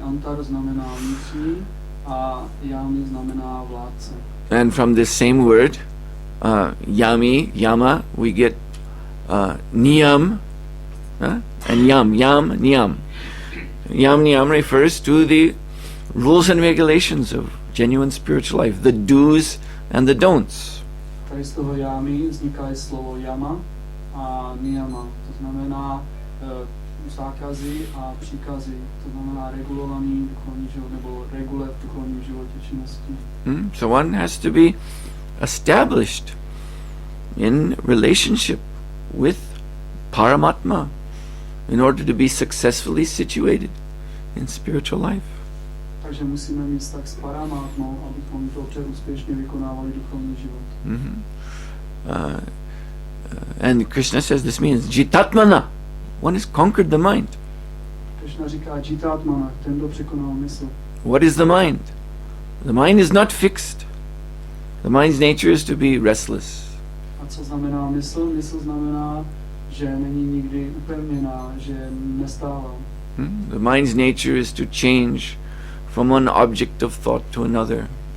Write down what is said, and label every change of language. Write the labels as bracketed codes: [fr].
[cs] Antar znamená vnitřní a Yami znamená vládce. [en] And from this same word, Yami, Yama, we get Niyam and Yam, Niyam. Yam, Niyam refers to the rules and regulations of genuine spiritual life, the do's and the don'ts. [cs] Tady z toho Yami vzniká i slovo Yama a Niyama. To znamená zákazy a příkazy. To znamená regulovaný duchovní život nebo regule v duchovním životě činnosti. [en] So one has to be established in relationship with Paramatma in order to be successfully situated in spiritual life. [cs] Takže musíme mít vztah s paramátmou, abychom dobře úspěšně vykonávali duchovní život. [en] And Krishna says this means jitatmana. One has conquered the mind. [cs] Krishna říká jitatmana, ten, kdo překonal mysl. [en] What is the mind? The mind is not fixed. The mind's nature is to be restless. [cs] A co znamená mysl? Mysl znamená, že není nikdy upevněná, že je nestálá. [en] The mind's nature is to change from one object of thought to another.